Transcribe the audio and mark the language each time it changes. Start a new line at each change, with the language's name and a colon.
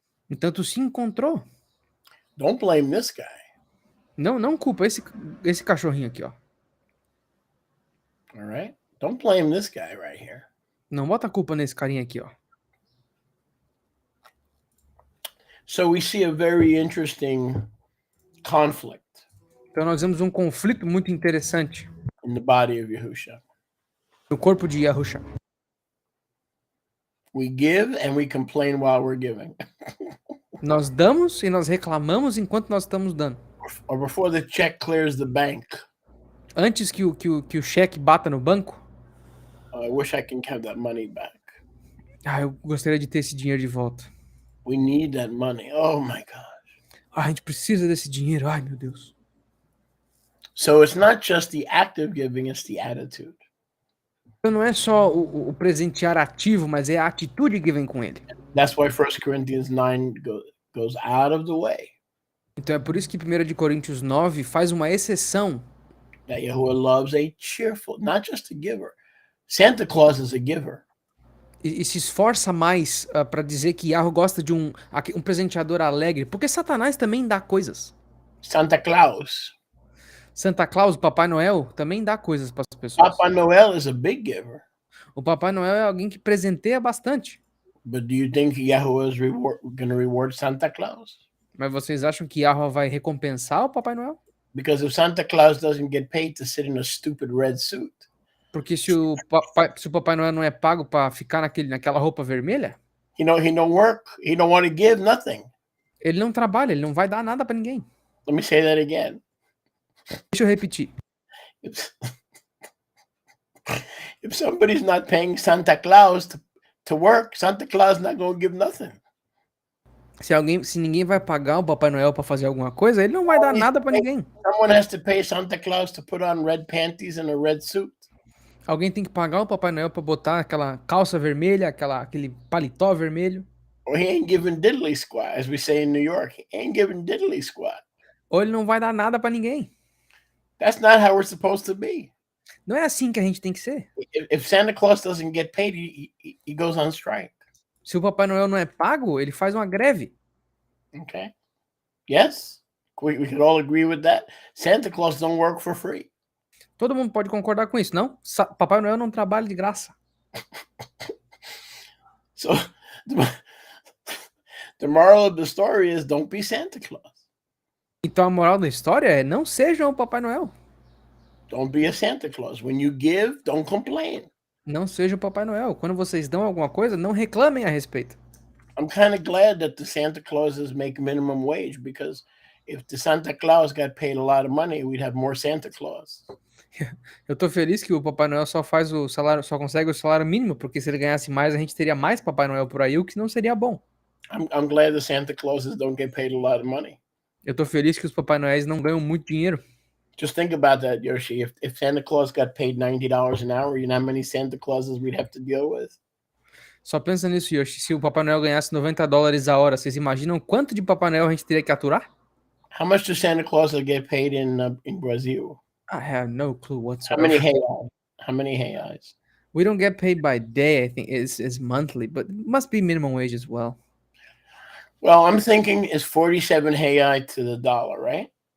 Portuguese: Então tu se encontrou.
English: Don't blame this guy.
Portuguese: Não culpa esse cachorrinho aqui, ó.
English: All right? Don't blame this guy right here.
Portuguese: Não bota a culpa nesse carinha aqui, ó.
English: So we see a very interesting conflict.
Portuguese: Então nós vemos um conflito muito interessante
English: in the body of Yahusha.
Portuguese: no corpo de Yahusha.
English: We give and we complain while we're giving.
Portuguese: Nós damos e nós reclamamos enquanto nós estamos dando.
English: Or before the check clears the bank.
Portuguese: Antes que o cheque bata no banco,
English: I wish I can have that money back.
Portuguese: eu gostaria de ter esse dinheiro de volta.
English: We need that money. Oh my God.
Portuguese: A gente precisa desse dinheiro. Ai, meu Deus.
English: So it's not just the act of giving, it's the attitude.
Portuguese: Então não é só o presentear ativo, mas é a atitude que vem com ele.
English: That's why 1 Corinthians 9 goes out of the way.
Portuguese: Então é por isso que 1 Coríntios 9 faz uma exceção.
English: That Yahuwah loves a cheerful, not just a giver. Santa Claus is a giver.
Portuguese: E se esforça mais para dizer que Yahweh gosta de um presenteador alegre, porque Satanás também dá coisas.
English: Santa Claus.
Portuguese: Santa Claus, Papai Noel, também dá coisas para as pessoas.
English: Papa Noel is a big giver.
Portuguese: O Papai Noel é alguém que presenteia bastante.
English: But do you think Yahuwah is going to reward Santa Claus?
Portuguese: Mas vocês acham que Yahweh vai recompensar o Papai Noel?
English: Because if Santa Claus doesn't get paid to sit in a stupid red suit,
Portuguese: Porque se o Papai Noel não é pago para ficar naquela roupa vermelha,
English: he don't work, he don't want to give nothing.
Portuguese: ele não trabalha, ele não vai dar nada para ninguém.
English: Let me say that again.
Portuguese: Deixa eu repetir.
English: If somebody's not paying Santa Claus to work, Santa Claus is not going to give nothing.
Portuguese: Se ninguém vai pagar o Papai Noel para fazer alguma coisa, ele não vai dar nada para ninguém.
English: Someone has to pay Santa Claus to put on red panties and a red suit.
Portuguese: Alguém tem que pagar o Papai Noel para botar aquela calça vermelha, aquele paletó vermelho.
English: Or he ain't giving diddly squat, as we say in New York. He ain't giving diddly squat.
Portuguese: Ou ele não vai dar nada para ninguém.
English: That's not how we're supposed to be.
Portuguese: Não é assim que a gente tem que ser.
English: If Santa Claus doesn't get paid, he goes on strike.
Portuguese: Se o Papai Noel não é pago, ele faz uma greve.
English: Okay. Yes? We could all agree with that. Santa Claus don't work for free.
Portuguese: Todo mundo pode concordar com isso, não? Papai Noel não trabalha de graça.
English: So the moral of the story is don't be Santa Claus.
Portuguese: Então a moral da história é não sejam o Papai Noel.
English: Don't be a Santa Claus. When you give, don't complain.
Portuguese: Não seja o Papai Noel. Quando vocês dão alguma coisa, não reclamem a respeito.
English: I'm kind of glad that the Santa Clauses make minimum wage, because if the Santa Claus got paid a lot of money, we'd have more Santa Claus.
Portuguese: Eu tô feliz que o Papai Noel só consegue o salário mínimo, porque se ele ganhasse mais, a gente teria mais Papai Noel por aí, o que não seria bom.
English: I'm glad the Santa Clauses don't get paid a lot of money.
Portuguese: Eu tô feliz que os Papai Noéis não ganham muito dinheiro.
English: Just think about that, Yoshi. If Santa Claus got paid $90 an hour, you know how many Santa Clauses we'd have to deal with?
Portuguese: Só pensa nisso, Yoshi. Se o Papai Noel ganhasse $90 a hora, vocês imaginam quanto de Papai Noel a gente teria que aturar?
English: How much does Santa Claus get paid in Brazil? I have no clue whatsoever. How many reais? We don't get paid by day. I think it's monthly, but it must be minimum wage as well. Well, I'm thinking it's 47 reais to the dollar, right?